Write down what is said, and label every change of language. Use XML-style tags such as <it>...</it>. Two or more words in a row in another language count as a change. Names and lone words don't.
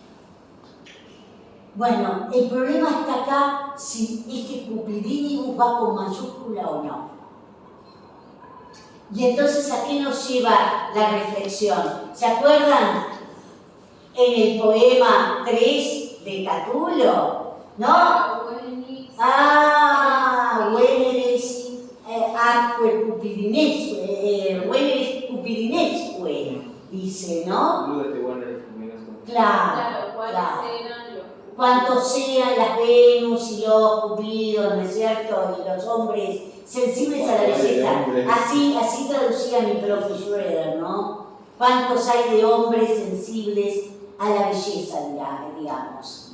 <es>Bueno, el problema está acá si este cupidinibus va con mayúscula o no. Y entonces, ¿a qué nos lleva la reflexión? ¿Se acuerdan? En el poema 3 de Catulo, ¿no?</es> <la>Veneris atque cupidinesque, Veneris cupidinesque,</la> <es>dice, ¿no? Claro. Cuántos sean las Venus y los Cupidos, ¿no es cierto? Y los hombres sensibles a la belleza. Así traducía mi profe Schroeder, ¿no? ¿Cuántos hay de hombres sensibles a la belleza, digamos?</es>